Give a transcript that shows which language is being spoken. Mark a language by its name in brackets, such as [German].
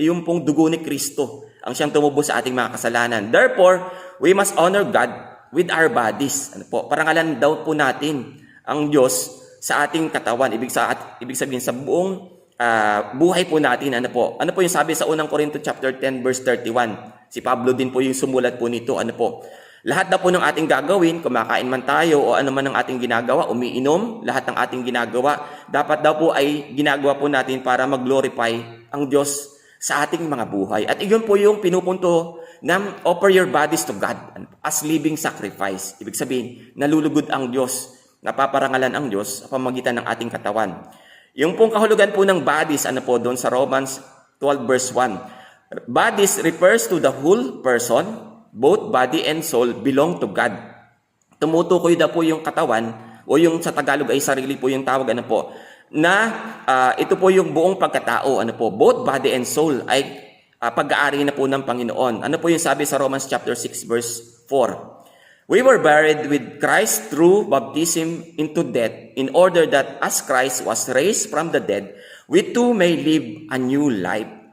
[Filipino] Yung pong dugo ni Kristo ang siyang tumubos sa ating mga kasalanan. [English] Therefore, we must honor God with our bodies. [Filipino] Parangalan daw po natin ang Diyos sa ating katawan. Ibig sabihin sa buong buhay po natin. Ano po yung sabi sa unang Corinto chapter 10 verse 31? Si Pablo din po yung sumulat po nito. Lahat na po ng ating gagawin, kumakain man tayo o ano man ang ating ginagawa, umiinom, lahat ng ating ginagawa, dapat daw po ay ginagawa po natin para mag-glorify ang Diyos sa ating mga buhay. At iyon po yung pinupunto ng [English] offer your bodies to God as living sacrifice. [Filipino] Ibig sabihin, nalulugod ang Diyos, napaparangalan ang Diyos sa pamamagitan ng ating katawan. Yung pong kahulugan po ng bodies, doon sa Romans 12 verse 1. [English] Bodies refers to the whole person, both body and soul belong to God. [Filipino] tumutukoy na po yung katawan, o yung sa Tagalog ay sarili po yung tawag, ano po, na ito po yung buong pagkatao, ano po, [English] both body and soul [Filipino] ay pag-aari na po ng Panginoon. Ano po yung sabi sa Romans chapter 6 verse 4? [English] We were buried with Christ through baptism into death, in order that as Christ was raised from the dead, we too may live a new life.